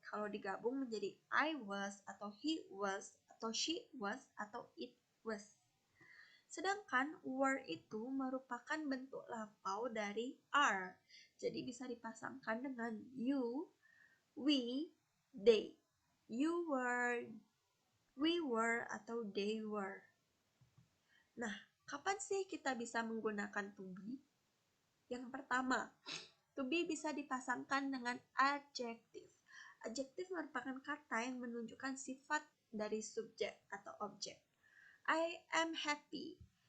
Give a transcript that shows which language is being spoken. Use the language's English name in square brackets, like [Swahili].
[Indonesian] Kalau digabung menjadi [English] I was [Indonesian] atau [English] he was [Indonesian] atau [English] she was [Indonesian] atau [English] it was. [Indonesian] Sedangkan were itu merupakan bentuk lampau dari are. Jadi bisa dipasangkan dengan you, we, they. [English] You were, we were, [Indonesian] atau [English] they were. [Indonesian] Nah, kapan sih kita bisa menggunakan to be? Yang pertama, to be bisa dipasangkan dengan adjective. Adjective merupakan kata yang menunjukkan sifat dari subjek atau objek. [English] I am happy.